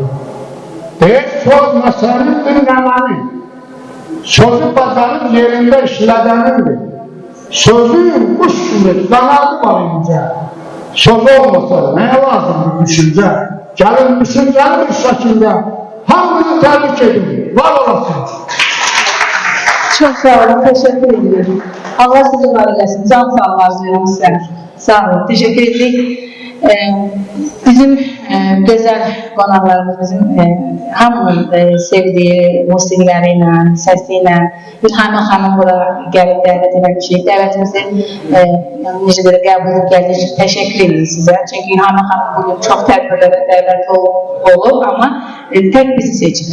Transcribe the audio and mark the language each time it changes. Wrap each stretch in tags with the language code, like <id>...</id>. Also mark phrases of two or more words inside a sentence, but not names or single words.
<az>Deyək, söz məsələnin dinləməni, sözü bacarıb yerində işlədənindir. Sözün kuş kimi qanadı var incə. Söz olmasa nəyə lazımdır düşüncə? Gəlin düşüncəli bir şəkildə hamınızı təbrik edin. Var olasınız.</az> <tr>Çok sağ olun, teşekkür ediyorum.</tr> <az>Allah sizi var eləsin, can sağlığı arzulayıram sizə.</az> <tr>Sağ olun, teşekkür ettik.</tr> <az>Bizim güzel qonaqlarımız, bizim hamının sevdiyi musiqiləriyle, səsiyle İlhamə xanım bura gəlib dəvət eləmişik. Dəvətimizi necə belə qəbul edib gəldiyiniz üçün təşəkkür edirik sizə. Çünki İlhamə xanım bugün çox tədbirlərə dəvət olub, amma tək bizi seçib.</az>